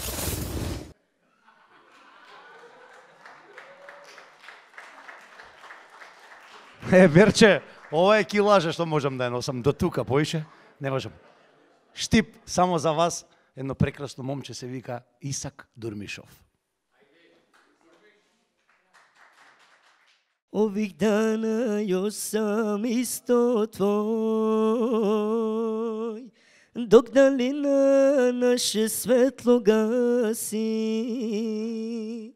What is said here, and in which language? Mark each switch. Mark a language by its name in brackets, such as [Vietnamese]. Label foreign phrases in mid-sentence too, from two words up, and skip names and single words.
[Macedonian] Верче, ова е килажа што можам да ја носам до тука, поише не можам. Штип, само за вас, едно прекрасно момче се вика Исак Дурмишов. [Serbian] Ovih dana još sam isto tvoj, dok dalina naše svetlo gasi.